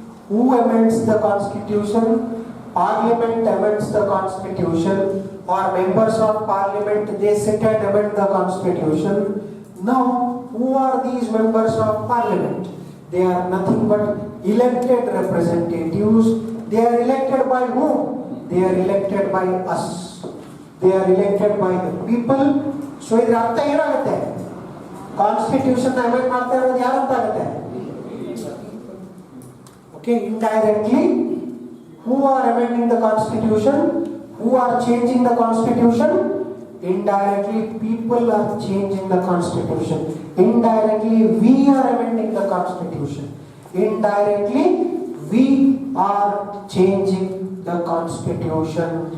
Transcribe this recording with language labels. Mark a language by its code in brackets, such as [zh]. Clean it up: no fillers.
[en] Who amends the constitution? Parliament amends the constitution, or members of parliament, they sit and amend the constitution. Now, who are these members of parliament? They are nothing but elected representatives. They are elected by whom? They are elected by us. They are elected by the people. [kn] So ಇದರ ಅರ್ಥ ಏನಾಗುತ್ತೆ? Constitution amend ಮಾಡ್ತಾ ಇರೋದು ಯಾರು ಅಂತ ಆಗುತ್ತೆ? [en] Okay, indirectly, who are amending the constitution? Who are changing the constitution? Indirectly, people are changing the constitution. Indirectly, we are amending the constitution. Indirectly, we are changing the constitution.